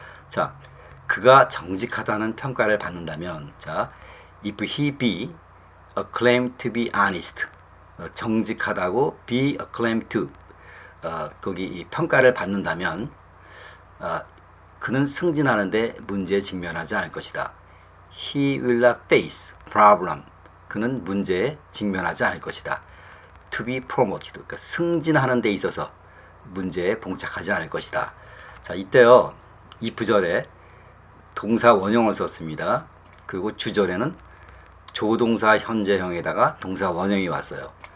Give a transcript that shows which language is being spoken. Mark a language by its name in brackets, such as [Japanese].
[Korean] 자, 그가 정직하다는 평가를 받는다면, 자, [English] if he be acclaimed to be honest, [Korean] 정직하다고 be acclaimed to, 거기 이 평가를 받는다면 그는 승진하는데 문제에 직면하지 않을 것이다. [English] He will not face problem. [Korean] 그는 문제에 직면하지 않을 것이다. [English] To be promoted. [Korean] 그러니까 승진하는 데 있어서 문제에 봉착하지 않을 것이다. 자, 이때요, if절에 동사 원형을 썼습니다. 그리고 주절에는 조동사 현재형에다가 동사 원형이 왔어요.